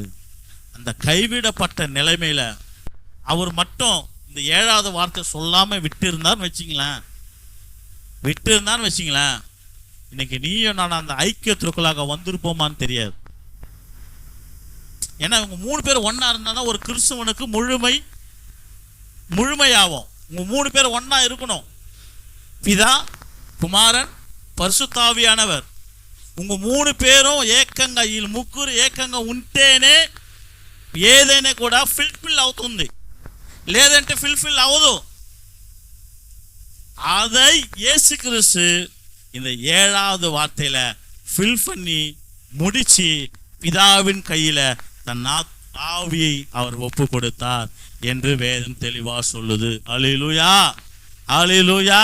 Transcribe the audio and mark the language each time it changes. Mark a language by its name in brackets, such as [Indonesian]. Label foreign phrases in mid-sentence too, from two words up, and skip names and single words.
[Tamil] அந்த கைவிடப்பட்ட நிலைமையில அவர் மட்டும் இந்த 7வது வார்த்தை சொல்லாம விட்டு இருந்தான்னு வச்சிங்களேன், இன்னைக்கு நீயும் நான் அந்த ஐக்கியத்திற்குள்ளாக வந்திருப்போமான்னு தெரியாது. ஏன்னா இவங்க 3 பேர் ஒன்னா இருந்தா ஒரு கிறிஸ்துவனுக்கு முழுமையாகும். உங்க 3 பேர் ஒன்னா இருக்கணும். பிதா, குமாரன், பரிசுத்தாவியானவர். [Telugu] உங்க 3 పేரும் ఏకంగా ఈ ముగ్గురు ఏకంగా ఉంటేనే ఏదైనా కూడా ఫుల్ఫిల్ అవుతుంది, లేదంటే ఫుల్ఫిల్ అవ్వదు. [Tamil] அதை இயேசு கிறிஸ்து இந்த 7வது வார்த்தையில ஃபில் பண்ணி முடிச்சு பிதாவின் கையில தன் ஆவியை அவர் ஒப்பு கொடுத்தார் என்று வேதம் தெளிவா சொல்லுது. அல்லேலூயா, அல்லேலூயா.